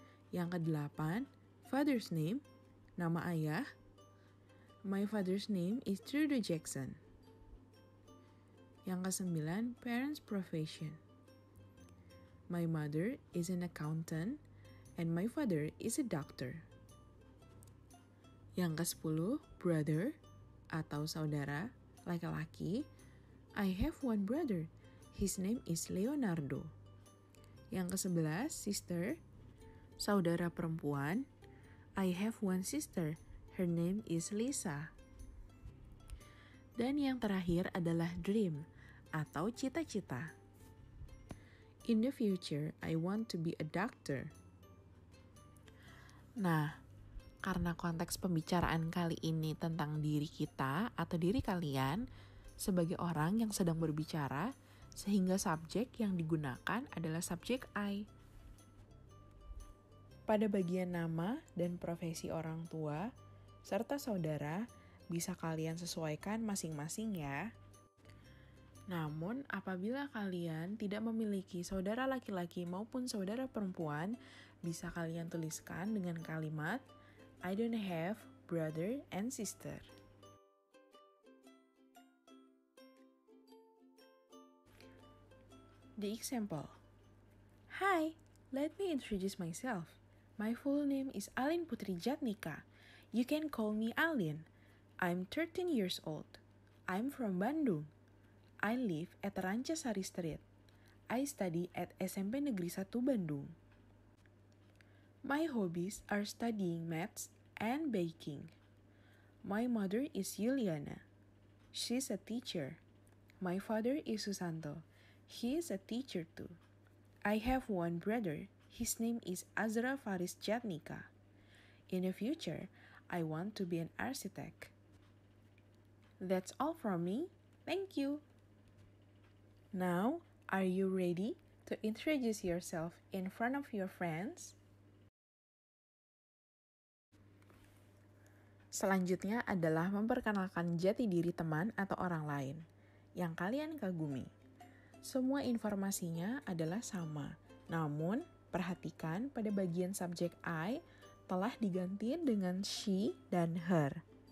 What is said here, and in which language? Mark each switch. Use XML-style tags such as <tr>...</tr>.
<id>Yang kedelapan,</id> <en>father's name,</en> <id>nama ayah.</id> <en>My father's name is Trudeau Jackson.</en> <id>Yang kesembilan,</id> <en>parents' profession. My mother is an accountant and my father is a doctor.</en> <id>Yang ke-10, brother atau saudara laki-laki.</id> <en>I have one brother. His name is Leonardo.</en> <id>Yang ke-11, sister, saudara perempuan.</id> <en>I have one sister. Her name is Lisa.</en> <id>Dan yang terakhir adalah dream atau cita-cita.</id> <en>In the future, I want to be a doctor.</en> <id>Nah, karena konteks pembicaraan kali ini tentang diri kita atau diri kalian sebagai orang yang sedang berbicara, sehingga subjek yang digunakan adalah subjek I. Pada bagian nama dan profesi orang tua, serta saudara, bisa kalian sesuaikan masing-masing ya. Namun, apabila kalian tidak memiliki saudara laki-laki maupun saudara perempuan, bisa kalian tuliskan dengan kalimat</id> <en>I don't have brother and sister. The example. Hi, let me introduce myself. My full name is Alin Putri Jatnika. You can call me Alin. I'm 13 years old. I'm from Bandung. I live at Rancasari Street. I study at SMP Negeri 1 Bandung. My hobbies are studying maths and baking. My mother is Yuliana. She's a teacher. My father is Susanto. He is a teacher too. I have one brother. His name is Azra Faris Jatnika. In the future, I want to be an architect. That's all from me. Thank you. Now, are you ready to introduce yourself in front of your friends?</en> <id>Selanjutnya adalah memperkenalkan jati diri teman atau orang lain yang kalian kagumi. Semua informasinya adalah sama, namun perhatikan pada bagian subjek I telah diganti dengan she dan her.</id>